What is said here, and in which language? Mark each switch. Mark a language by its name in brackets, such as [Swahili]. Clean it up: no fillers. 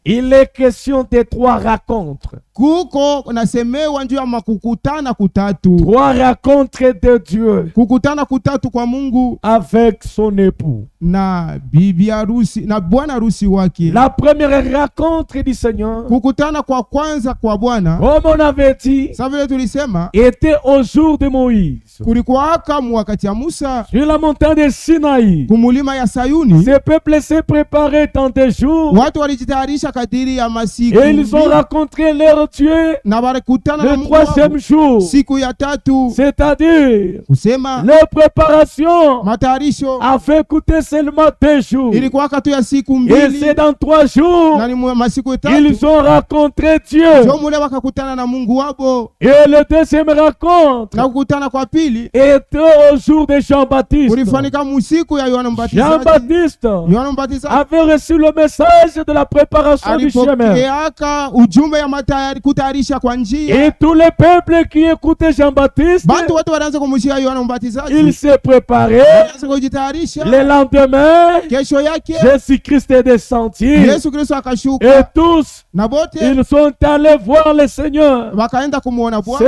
[French] il est question de 3 rencontres. [Swahili] kuko nasemewa njuu ya makukutana kutatu. [French] 3 rencontres de Dieu [Swahili] Kukutana kutatu kwa Mungu [French] avec son époux. [Swahili] na bibi harusi na bwana harusi wake. [French] La première rencontre du Seigneur, [Swahili] Kukutana kwa kwanza kwa Bwana, [French] comme on avait dit, [Swahili] sa vile tulisema, [French] était au jour de Moïse. [Swahili] kulikuwaka wakati ya Musa [French] Sur la montagne de Sinaï, [Swahili] Sinaï. kumulima ya Sayuni, [French] Ce peuple s'est préparé dans des jours [Swahili] watu walijitayarisha kadiri ya masiku [French] et ils ont rencontré leur Dieu [Swahili] na walikutana na [French] le [Swahili] Mungu wao [French] troisième jour, [Swahili] siku ya tatu, [French] c'est-à-dire [Swahili] kusema [French] leur préparation [Swahili] matayarisho [French] avait coûté seulement 2 jours. [Swahili] ilikuwa katu ya siku [French] Et [Swahili] mbili, [French] c'est dans 3 jours [Swahili] na ni masiku tatu [French] ils ont rencontré Dieu. [Swahili] ndio mule wakakutana na Mungu wabo. [French] Et le deuxième rencontre [Swahili] Na kukutana kwa pili [French] était au jour de Jean-Baptiste. [Swahili] kulifanyika musiku ya Yohana Mbatizaji. [French] Jean-Baptiste [Swahili] Yohana Mbatizaji [French] avait reçu le message de la préparation du chemin. [Swahili] alipokeaka ujumbe ya kutayarisha kwa njia. [French] Et tous les peuples qui écoutaient Jean-Baptiste, [Swahili] Bantu wote wanaanza kumshia Yohana Mbatizaji, [French] ils se préparaient. [Swahili] wanaanza kujitayarisha. [French] Le lendemain, [Swahili] Kesho yake [French] Jésus-Christ est descendu. [Swahili] Yesu Kristo akashuka [French] Et tous, [Swahili] na bote [French] ils sont allés voir le Seigneur. [Swahili] wakaenda kumuona Bwana.